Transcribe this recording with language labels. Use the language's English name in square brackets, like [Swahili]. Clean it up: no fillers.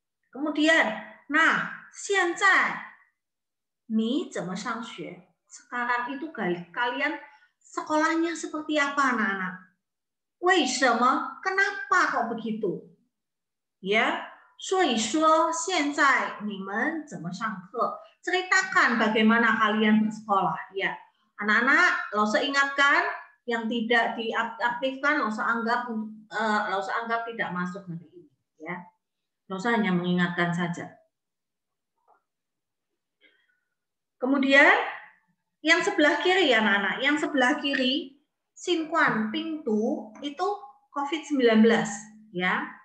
[Indonesian] Kemudian, nah, [Chinese] 现在你怎么上学? [Indonesian] Sekarang itu kalian sekolahnya seperti apa anak-anak? [Chinese] 为什么? [Indonesian] Kenapa kok begitu? Ya, [Chinese] 所以说现在你们怎么上课? [Indonesian] Ceritakan bagaimana kalian bersekolah. Ya, anak-anak, Lause ingatkan yang tidak diaktifkan, Lause anggap tidak masuk hari ini. Ya, Lause hanya mengingatkan saja. Kemudian yang sebelah kiri ya anak-anak, yang sebelah kiri Sinkuan Pingtu itu COVID-19 ya.